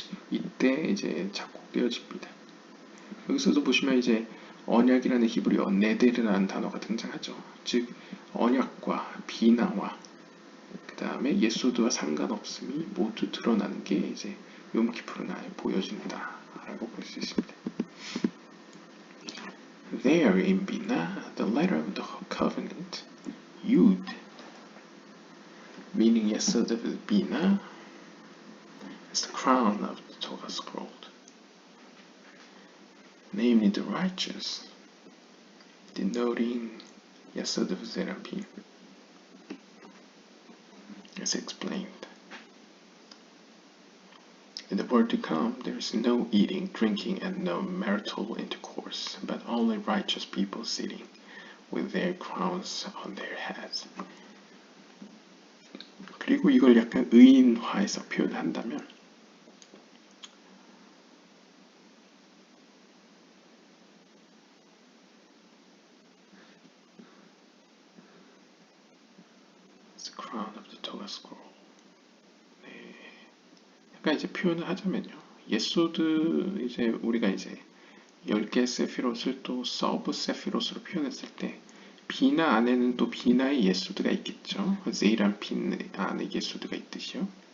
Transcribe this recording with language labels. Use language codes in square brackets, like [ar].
[ko] 이때 이제 작곡되어집니다. 여기서도 보시면 이제 언약이라는 히브리어 네데르라는 단어가 등장하죠. 즉 언약과 비나와 그 다음에 예소드와 상관없음이 모두 드러나는 게 이제 욤키푸르 날 보여진다라고 볼 수 있습니다. [en] There in Bina, the letter of the covenant, Yud, meaning Yesod of Bina, is the crown of the Torah scroll, namely the righteous, denoting Yesod of Zerapim, as explained. In the world to come, there is no eating, drinking, and no marital intercourse, but only righteous people sitting with their crowns on their heads. [ko] 그리고 이걸 약간 의인화해서 표현한다면, [en] It's the crown of the Torah scroll. [ko] 약간 이제 표현을 하자면요, 예소드 이제 우리가 이제 10개 세피롯을 또 서브 세피롯으로 표현했을 때 비나 안에는 또 비나의 예소드가 있겠죠. 제이란핀 안에 예소드가 있듯이요.